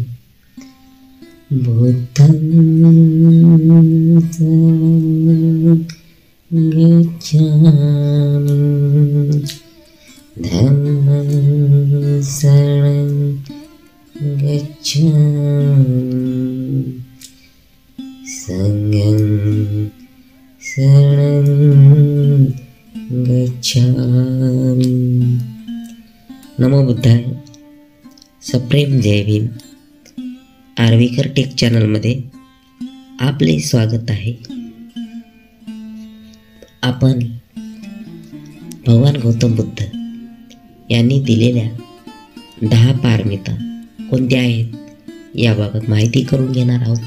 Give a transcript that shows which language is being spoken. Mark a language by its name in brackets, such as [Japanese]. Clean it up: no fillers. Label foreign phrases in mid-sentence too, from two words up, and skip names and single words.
[Pali] बुद्धं शरणं गच्छामि धम्मं शरणं गच्छामि संघं शरणं गच्छामि। नमो बुद्धाय। [Marathi] सप्रेम जय भीम। आर्वीकर टेक चॅनलमध्ये आपले स्वागत आहे। आपण भगवान गौतम बुद्ध यांनी दिलेल्या 10 पारमिता कोणत्या आहेत याबाबत माहिती करून घेणार आहोत।